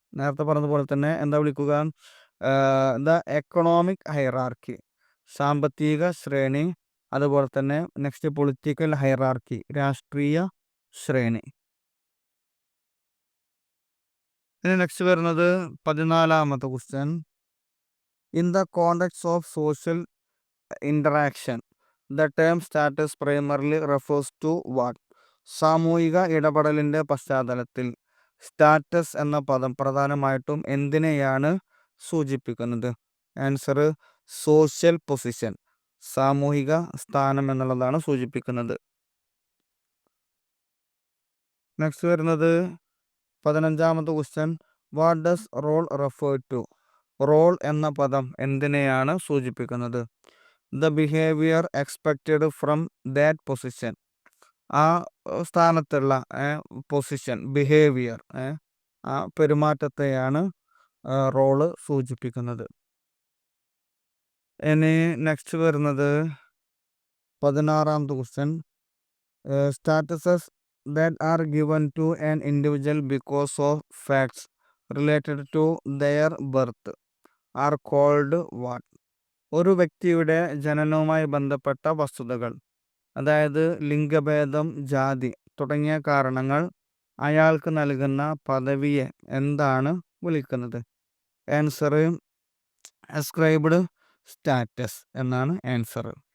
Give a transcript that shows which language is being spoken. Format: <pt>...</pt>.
<ml>നേരത്തെ പറഞ്ഞതുപോലെ തന്നെ എന്താ വിളിക്കുക? ദ എക്കണോമിക് ഹൈറാർക്കി, സാമ്പത്തിക ശ്രേണി, അതുപോലെ തന്നെ നെക്സ്റ്റ് പൊളിറ്റിക്കൽ ഹൈറാർക്കി, രാഷ്ട്രീയ ശ്രേണി. ഇനി നെക്സ്റ്റ് വരുന്നത് 14ാമത്തെ question.</ml> <en>In the context of social interaction the term status primarily refers to what?</en> <ml>സാമൂഹിക ഇടപെടലിൻ്റെ പശ്ചാത്തലത്തിൽ സ്റ്റാറ്റസ് എന്ന പദം പ്രധാനമായിട്ടും എന്തിനെയാണ് സൂചിപ്പിക്കുന്നത്? ആൻസർ സോഷ്യൽ പൊസിഷൻ, സാമൂഹിക സ്ഥാനം എന്നുള്ളതാണ് സൂചിപ്പിക്കുന്നത്.</ml> <en>next</en> <ml>വരുന്നത് 15ാമത്തെ</ml> <en>Question what does role refer to?</en> <ml>Role എന്ന പദം എന്തിനെയാണ് സൂചിപ്പിക്കുന്നത്?</ml> <en>the behaviour expected from that position,</en> <ml>ആ സ്ഥാനത്തുള്ള പൊസിഷൻ, ബിഹേവിയർ, ആ പെരുമാറ്റത്തെയാണ് റോള് സൂചിപ്പിക്കുന്നത്. ഇനി നെക്സ്റ്റ് വരുന്നത് 16ാമത്തെ question</ml> <en>Statuses that are given to an individual because of facts related to their birth are called what?</en> <ml>ഒരു വ്യക്തിയുടെ ജനനവുമായി ബന്ധപ്പെട്ട വസ്തുതകൾ, അതായത് ലിംഗഭേദം, ജാതി തുടങ്ങിയ കാരണങ്ങൾ അയാൾക്ക് നൽകുന്ന പദവിയെ എന്താണ് വിളിക്കുന്നത്?</ml> <en>answer ascribed status</en> <ml>എന്നാണ്</ml> <en>Answer.</en>